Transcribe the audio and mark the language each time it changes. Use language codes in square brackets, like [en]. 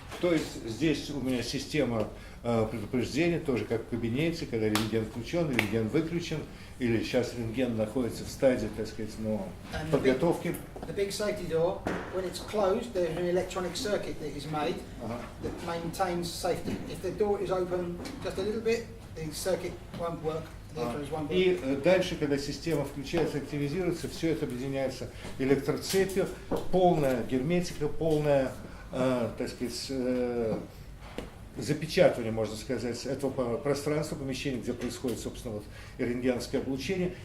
[ru] То есть здесь у меня система предупреждения, тоже как в кабинете, когда рентген включен, рентген выключен, или сейчас рентген находится в стадии, так сказать, подготовки. [en] The big safety door, when it's closed, there's an electronic circuit that is made that maintains safety. If the door is open just a little bit, the circuit won't work. The X-rays won't work. [ru] И дальше, когда система включается, активизируется, все это объединяется электроцепью, полная герметика, полная, так сказать, запечатывание, можно сказать, этого пространства, помещения, где происходит, собственно, вот рентгеновское облучение.